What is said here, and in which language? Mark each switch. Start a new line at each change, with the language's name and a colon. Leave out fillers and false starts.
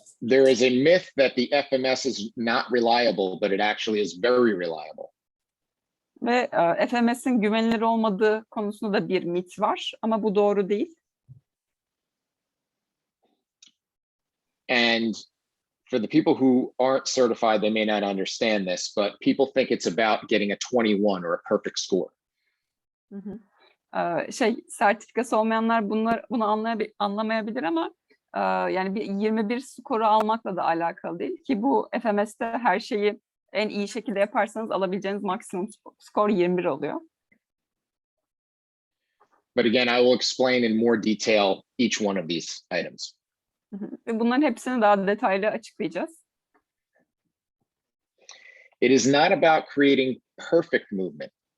English: There is a myth that the FMS is not reliable, but it actually is very reliable.
Turkish: Ve FMS'in güvenilir olmadığı konusunda da bir mit var ama bu doğru değil.
English: And for the people who aren't certified, they may not understand this, but people think it's about getting a 21 or a perfect score. Hı hı.
Turkish: Sertifikası olmayanlar bunu anlamayabilir ama yani bir 21 skoru almakla da alakalı değil ki bu FMS'te her şeyi en iyi şekilde yaparsanız alabileceğiniz maksimum skor 21 oluyor.
English: But again, I will explain in more detail each one of these items.
Turkish: Ve bunların hepsini daha detaylı açıklayacağız.
English: It is not about creating perfect movement.